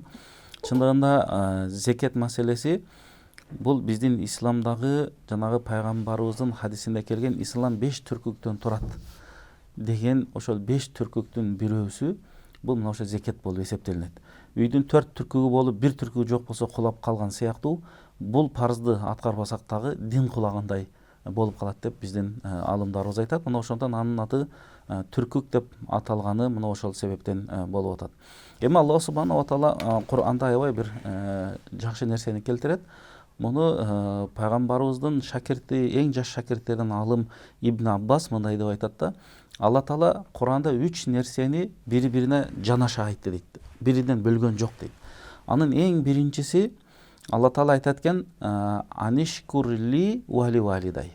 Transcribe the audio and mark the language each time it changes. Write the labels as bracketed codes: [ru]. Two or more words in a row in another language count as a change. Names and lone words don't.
[ky] Чындыгында зекет маселеси бул биздин исламдагы жанагы пайгамбарыбыздын хадисинде келген ислам 5 түркүктөн турат деген ошол 5 түркүктүн бирөөсү бул мына ошо зекет болуп эсептелинет. Үйдүн 4 түркүгү болуп, 1 түркүгү жок болсо кулап калган сыяктуу бул парызды аткарбасак дагы дин кулагандай болуп калат деп биздин алымдарыбыз айтат. Мына ошондон анын аты түркүк деп аталганы мына ошол себептен болуп атат. Эми Аллах [ar] سبحانه وتعالى [ky] Кур'анда аябай бир жакшы нерсени келтирет. Муну пайгамбарыбыздын шакирти, эң жаш шакирттерден алым Ибн Аббас мындай деп айтат да: Алла таала Кур'анда 3 нерсени бири-бирине жанаша айтты дейт. Биринен бөлгөн жок дейт. Анын эң биринчиси Алла таала айтат экен: [ar] أن اشكر لي ولوالديك.